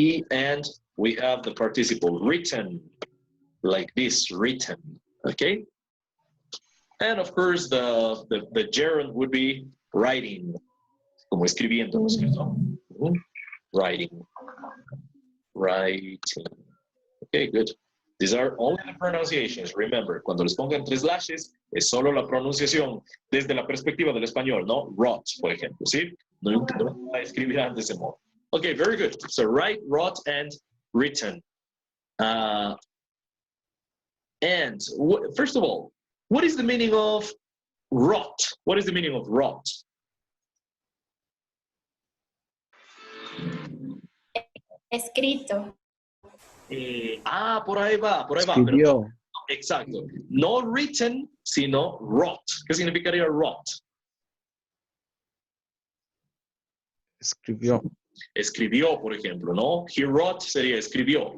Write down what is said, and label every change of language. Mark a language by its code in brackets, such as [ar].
[en] And we have the participle written, like this, written, okay? And of course, the gerund would be writing, [es] como escribiendo, ¿no es cierto? [en] Writing, writing. Okay, good. These are only the pronunciations. [es] Remember, cuando les pongan 3 slashes, es solo la pronunciación desde la perspectiva del español, ¿no? Wrote, por ejemplo, ¿sí? No la escribirán de ese modo. [en] Okay, very good. So write, wrote, and written. And first of all, what is the meaning of wrought? What is the meaning of wrought? [es] Escrito. Por ahí va, por ahí va. Escribió. Pero, exacto. No written, sino wrought. ¿Qué significaría wrought? Escribió. Escribió, por ejemplo, ¿no? [en] He wrote [es] sería escribió.